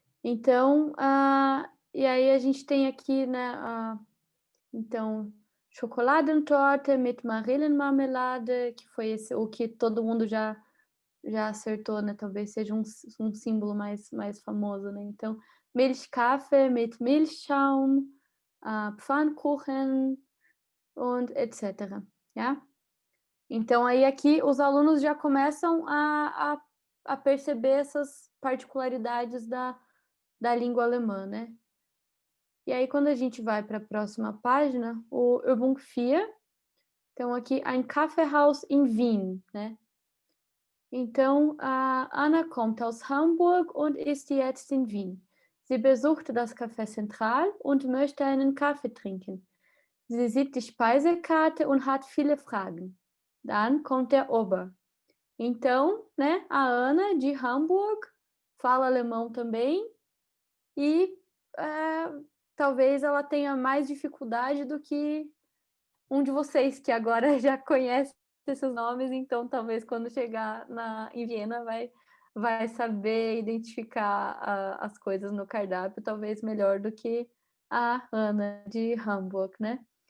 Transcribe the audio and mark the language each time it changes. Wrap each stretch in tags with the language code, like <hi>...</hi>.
<pt>Então, e aí a gente tem aqui, né, então, Schokoladentorte mit Marillenmarmelade, que foi o que todo mundo já acertou, né? Talvez seja um símbolo mais famoso, né?</pt> <de>Então, Milchkaffee mit Milchschaum, Pfannkuchen und etc. Ja?</de> <pt>Então, aí aqui os alunos já começam a perceber essas particularidades da língua alemã, né? E aí, quando a gente vai para a próxima página, o Übung 4, então aqui, ein Kaffeehaus in Wien, né?</pt> <de>Então, a Anna kommt aus Hamburg und ist jetzt in Wien. Sie besucht das Café Central und möchte einen Kaffee trinken. Sie sieht die Speisekarte und hat viele Fragen. Dann kommt der Ober.</de> <pt>Então, né, a Ana de Hamburg fala alemão também e talvez ela tenha mais dificuldade do que um de vocês que agora já conhece esses nomes, então talvez quando chegar em Viena vai saber identificar as coisas no cardápio, talvez melhor do que a Ana de Hamburg, né?</pt>